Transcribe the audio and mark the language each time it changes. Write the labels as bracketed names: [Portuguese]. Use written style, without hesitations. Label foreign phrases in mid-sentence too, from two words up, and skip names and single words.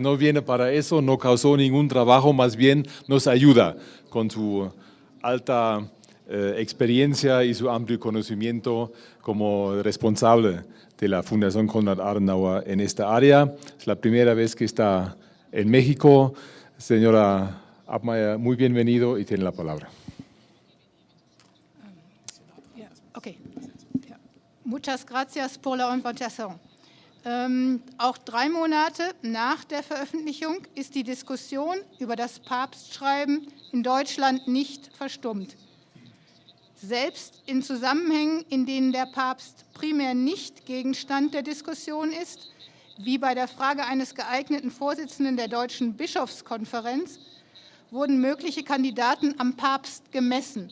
[Spanish] No viene para eso, no causó ningún trabajo, más bien nos ayuda con su alta experiencia y su amplio conocimiento como responsable de la Fundación Konrad Adenauer en esta área. Es la primera vez que está en México. Señora Abmeier, muy bienvenido y tiene la palabra. Okay. Muchas gracias por la invitación. [German] Auch 3 Monate nach der Veröffentlichung ist die Diskussion über das Papstschreiben in Deutschland nicht verstummt. Selbst in Zusammenhängen, in denen der Papst primär nicht Gegenstand der Diskussion ist, wie bei der Frage eines geeigneten Vorsitzenden der Deutschen Bischofskonferenz, wurden mögliche Kandidaten am Papst gemessen.